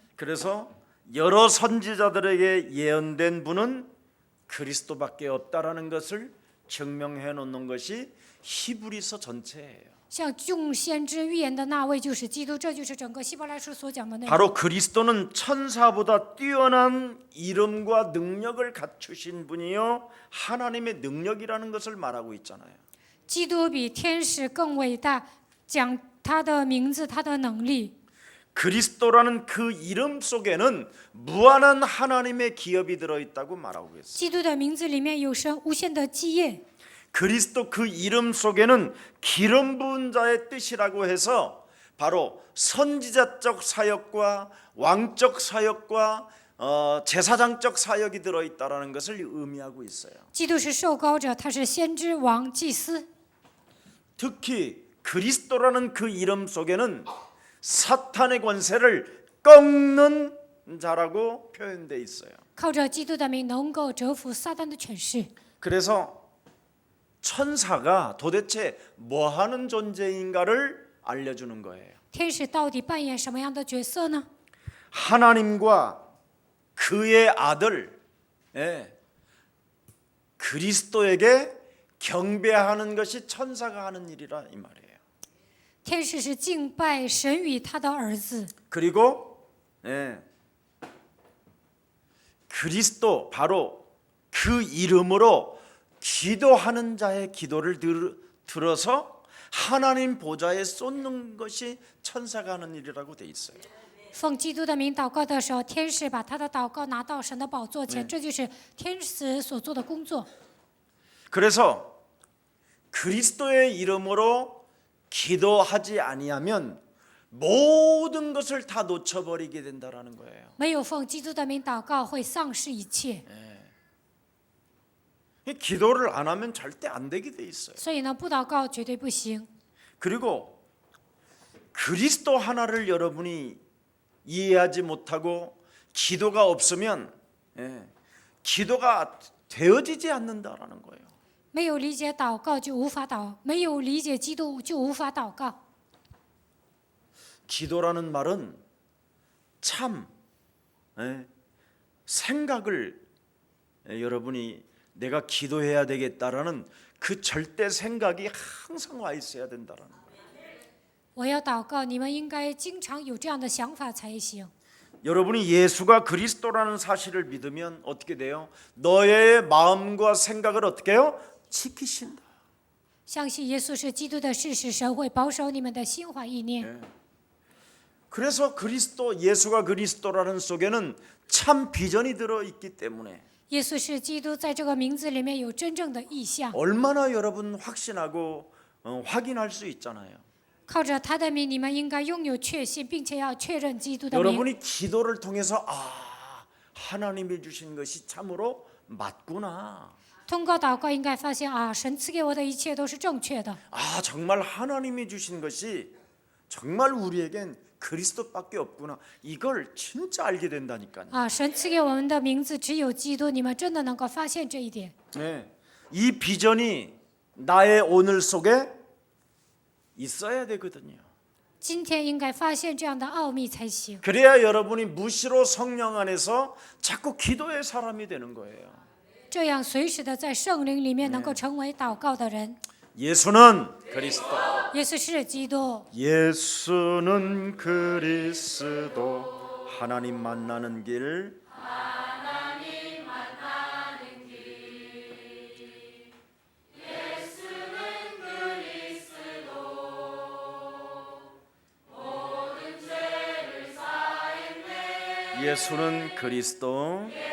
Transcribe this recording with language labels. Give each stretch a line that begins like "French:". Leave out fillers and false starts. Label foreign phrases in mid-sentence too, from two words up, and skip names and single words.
Korean: 그래서 여러 선지자들에게 예언된 분은 그리스도밖에 없다라는 것을 증명해 놓는 것이 히브리서 전체예요.
Chinese: 像众先知预言的那位就是基督，这就是整个希伯来书所讲的内容。
Korean: 바로 그리스도는 천사보다 뛰어난 이름과 능력을 갖추신 분이요 하나님의 능력이라는 것을 말하고 있잖아요.
Chinese: 基督比天使更伟大，讲他的名字，他的能力。
Korean: 그리스도라는 그 이름 속에는 무한한 하나님의 기업이 들어있다고 말하고 있어요.
Chinese: 基督的名字里面有神无限的基业，
Korean: 그리스도 그 이름 속에는 기름 부은 자의 뜻이라고 해서 바로 선지자적 사역과 왕적 사역과 제사장적 사역이 들어있다라는 것을 의미하고 있어요.
Chinese: 基督是受膏者，他是先知王祭司。
Korean: 특히 그리스도라는 그 이름 속에는 사탄의 권세를 꺾는 자라고 표현되어 있어요.
Chinese: 靠着基督的名，能够折服撒旦的权势。
Korean: 그래서 천사가 도대체 뭐 하는 존재인가를 알려주는 거예요.
Chinese: 天使到底扮演什么样的角色呢？
Korean: 하나님과 그의 아들 그리스도에게 경배하는 것이 천사가 하는 일이라 이 말이에요.
Chinese: 天使是敬拜神与他的儿子，
Korean: 그리고 그리스도 바로 그 이름으로 기도하는 자의 기도를 들어서 하나님 보좌에 쏟는 것이 천사가 하는 일이라고 돼 있어요.
Chinese: 奉基督的名祷告的时候，天使把他的祷告拿到神的宝座前，这就是天使所做的工作。
Korean: 그래서 그리스도의 이름으로 기도하지 아니하면 모든 것을 다 놓쳐버리게 된다라는 거예요.
Chinese: 没有奉基督的名祷告，会丧失一切。
Korean: 기도를 안 하면 절대 안 되게 돼 있어요.
Chinese: 所以呢，不祷告绝对不行。
Korean: 그리고 그리스도 하나를 여러분이 이해하지 못하고 기도가 없으면 기도가 되어지지 않는다라는 거예요.
Chinese: 没有理解祷告就无法没有理解基督就无法祷告。
Korean: 기도라는 말은 참 생각을 여러분이 내가 기도해야 되겠다라는 그 절대 생각이 항상 와 있어야 된다라는 거예요.
Chinese: 我要祷告，你们应该经常有这样的想法才行。
Korean: 여러분이 예수가 그리스도라는 사실을 믿으면 어떻게 돼요? 너의 마음과 생각을 어떻게 해요? 지키신다.
Chinese: 相信耶稣是基督的事实，神会保守你们的心怀意念。
Korean: 그래서 예수가 그리스도라는 속에는 참 비전이 들어 있기 때문에
Chinese: 耶稣是基督，在这个名字里面有真正的意象。
Korean: 얼마나 여러분 확신하고 확인할 수 있잖아요.
Chinese: 靠着他的名，你们应该拥有确信，并且要确认基督的名。
Korean: 여러분이 기도를 통해서 하나님이 주신 것이 참으로 맞구나.
Chinese: 通过祷告，应该发现神赐给我的一切都是正确的。
Korean: 정말 하나님이 주신 것이 정말 우리에겐 그리스도밖에 없구나. 이걸 진짜 알게 된다니까요.
Chinese: 神赐给我们的名字只有基督，你们真的能够发现这一点。
Korean: 이 비전이 나의 오늘 속에 있어야 되거든요.
Chinese: 今天应该发现这样的奥秘才行。
Korean: 그래야 여러분이 무시로 성령 안에서 자꾸 기도의 사람이 되는 거예요.
Chinese: 这样随时的在圣灵里面能够成为祷告的人。
Korean: 예수는 그리스도.
Chinese: 耶稣是基督，
Korean: 예수는 그리스도. 하나님 만나는 길. 예수는 그리스도.